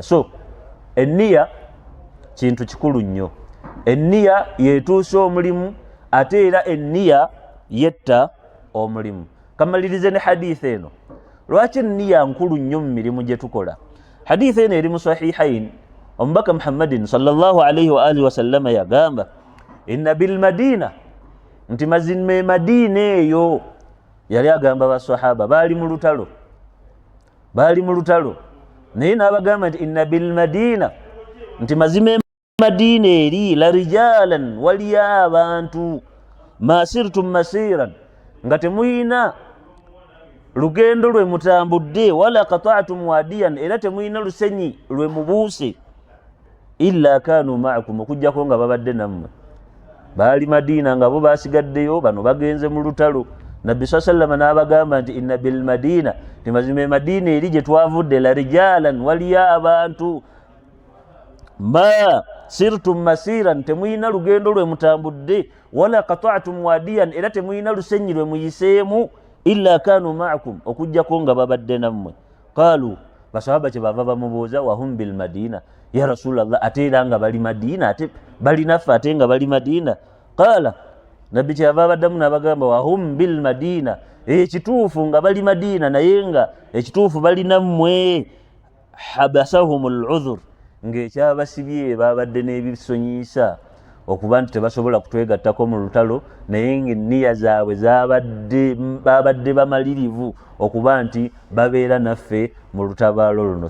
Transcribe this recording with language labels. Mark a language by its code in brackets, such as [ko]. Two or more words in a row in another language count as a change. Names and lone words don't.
[lg] So enniya kintu kikulu nnyo. Enniya yetuusa omulimu, ate era enniya yetta omulimu. Kamalirize ne hadith eno. Lwaki enniya nkulu nnyo mu mirimu gye tukola? Hadith eno eri mu sahihain, omubaka Muhammadin [ar] صلى الله عليه وعلى آله وسلم [lg] yagamba [ar] إن بالمدينة, [lg] nti mazime Madina eyo, yali agamba basahaba baali mu lutalo, naye n'abagamba nti [ar] إن بالمدينة, [lg] nti mazime Madina eri [ar] لرجالا, [lg] waliyo abantu [ar] ما سرتم مسيرا, [lg] nga temuyina lugendo lwe mutambudde, [ar] ولا قطعتم واديا, [lg] era temuyina lusenyi lwe mubuuse, [ar] إلا كانوا معكم, [lg] okujjako nga babadde nammwe. Baali Madina nga bo basigaddeyo, bano bagenze mu lutalo. Nabbi sallallahu n'abagamba nti [ar] إن بالمدينة, [lg] nti mazime Madina eri gye twavudde [ar] لرجالا, [lg] waliyo abantu [ar] ما سرتم مسيرا, [lg] temuyina lugendo lwe mutambudde, [ar] ولا قطعتم واديا, [lg] era temuyina lusenyi lwe muyiseemu, [ar] إلا كانوا معكم, [lg] okujjako nga babadde nammwe. Qalu, basahaba kye bava bamubuuza, [ar] وهم بالمدينة يا رسول الله, [lg] ate era nga bali Madina, ate bali naffe ate nga bali Madina. Qala, nabbi kyava baddamu n'abagamba [ar] وهم بالمدينة, [lg] ekituufu nga bali Madina naye nga ekituufu bali nammwe. [ar] حبسهم العذر, [lg] ng'ekyabasibye babadde n'ebisonyiisa okuba nti tebasobola kutwegattako mu lutalo, naye ng'enniya zaabwe babadde bamalirivu okuba nti babeera naffe mu lutabaalo luno.